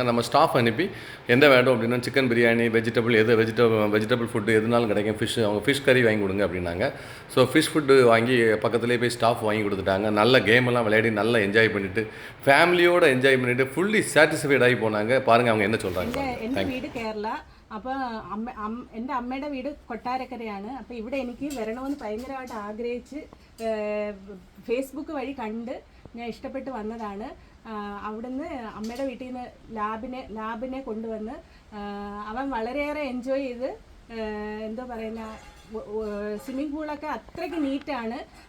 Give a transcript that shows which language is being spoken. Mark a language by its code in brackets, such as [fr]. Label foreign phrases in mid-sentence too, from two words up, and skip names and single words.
[ta] நம்ம ஸ்டாஃப் அனுப்பி எந்த வேணும் அப்படின்னா சிக்கன் பிரியாணி, [en] vegetable food [ta] எதுனாலும் கிடைக்கும். அவங்க ஃபிஷ் கறி வாங்கி கொடுங்க அப்படின்னாங்க. ஸோ [en] fish food [ta] வாங்கி பக்கத்துலேயே போய் ஸ்டாஃப் வாங்கி கொடுத்துட்டாங்க. நல்ல கேமெல்லாம் விளையாடி நல்லா என்ஜாய் பண்ணிவிட்டு ஃபேமிலியோடு என்ஜாய் பண்ணிவிட்டு [en] fully satisfied [ta] ஆகி போனாங்க. பாருங்கள் அவங்க என்ன சொல்கிறாங்க. [ml] എൻ്റെ വീട് കേരള. അപ്പോൾ എൻ്റെ അമ്മയുടെ വീട് കൊട്ടാരക്കരയാണ്. അപ്പോൾ ഇവിടെ എനിക്ക് വരണമെന്ന് ഭയങ്കരമായിട്ട് ആഗ്രഹിച്ച് ഫേസ്ബുക്ക് വഴി കണ്ട് ഞാൻ ഇഷ്ടപ്പെട്ട് വന്നതാണ്. അവിടുന്ന് അമ്മയുടെ വീട്ടിൽ നിന്ന് ലാബിനെ കൊണ്ടുവന്ന് അവൻ വളരെയേറെ എൻജോയ് ചെയ്ത്, എന്തോ പറയുന്ന, [en] swimming poolokke [ml] അത്രയ്ക്ക് നീറ്റാണ്.